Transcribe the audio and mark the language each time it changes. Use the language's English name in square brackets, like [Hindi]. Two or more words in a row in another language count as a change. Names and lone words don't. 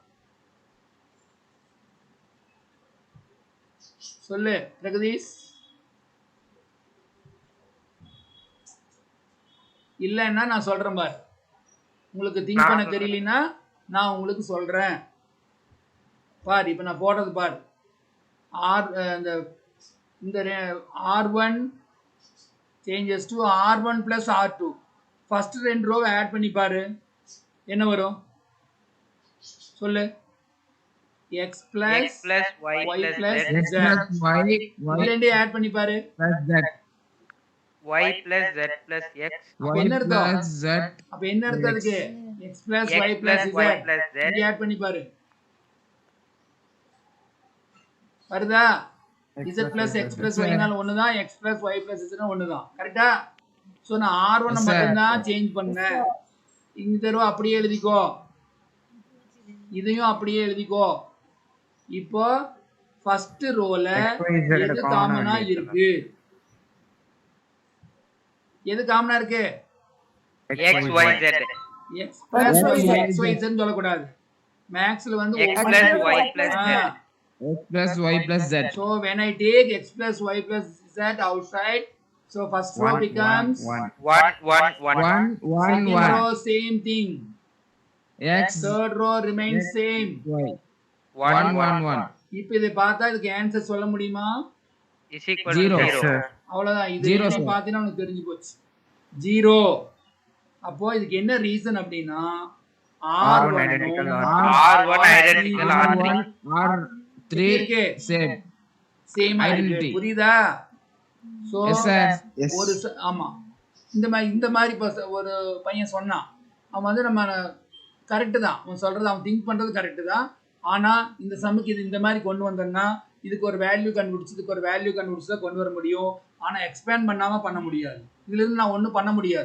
[Tamil] சொல்லு பிரகதீஷ் இல்லைன்னா நான் சொல்றேன் பார் உங்களுக்கு திங்க் பண்ண தெரியலனா நான் உங்களுக்கு சொல்றேன் பார் இப்போ நான் போடுறது பார் இந்த [English] R1 changes to R1 plus R2 [Tamil] ஃபர்ஸ்ட் ரெண்டு ரோவை ஆட் பண்ணி பாரு என்ன வரும் சொல்லு [English] x plus y plus z [Tamil] ரெண்டே ஆட் பண்ணி பாரு [English] plus z y plus z plus x [Tamil] அப்ப y என்ன அர்த்தம் [English] plus z [Tamil] அப்ப என்ன அர்த்தம் அதுக்கு x plus [English] x y plus plus y plus z z [Tamil] இங்க ஆட் பண்ணி பாரு வருதா [English] z plus x plus y [Tamil] னால ஒண்ணுதான் [English] x plus y plus z [Tamil] னா ஒண்ணுதான் கரெக்ட்டா சோ நான் R1 மட்டும் தான் சேஞ்ச் பண்ணேன் இந்த ரோ அப்படியே எழுதிக்கோ இதையும் அப்படியே எழுதிக்கோ இப்போ ஃபர்ஸ்ட் ரோல எது காமனா இருக்கு எது காமனா இருக்கு [English] x y z x plus y [Tamil] x y z சொல்ல கூடாது மேக்ஸ்ல வந்து [English] x plus y plus z x plus y plus z so when I take x plus y plus z outside so first row becomes 1 1 1 second row same thing x third row remains same y 1 1 1 [Tamil] இப்போ இதை பார்த்தா இதுக்கு ஆன்சர் சொல்ல முடியுமா [English] is equal to 0 [Tamil] அவ்வளவுதான் இது [English] Zero, [Tamil] நீ [English] sir. [Tamil] பார்த்தீங்கன்னா உனக்கு தெரிஞ்சு போச்சு 0 அப்போ இதுக்கு என்ன ரீசன் அப்படின்னா R1 [English] identical R1 identical R3 r3 [Tamil] இருக்கு. [English] same சேம் Identity. [Tamil] ஐடென்டிட்டி புரியுதா சோ [English] yes sir [Tamil] ஒரு ஆமா இந்த மாதிரி ஒரு பையன் சொன்னான் அவன் வந்து நம்ம கரெக்ட் தான் அவன் சொல்றது அவன் திங்க் பண்றது கரெக்ட் தான் ஆனா இந்த சம்முக்கு இது இந்த மாதிரி கொண்டு வந்தோம்னா இதுக்கு ஒரு வேல்யூ கண்டுபிடிச்சு இதுக்கு ஒரு வேல்யூ கண்டுபிடிச்சு தான் கொண்டு வர முடியும் ஆனா எக்ஸ்பேண்ட் பண்ணாம பண்ண முடியாது இதுலேருந்து நான் ஒன்றும் பண்ண முடியாது.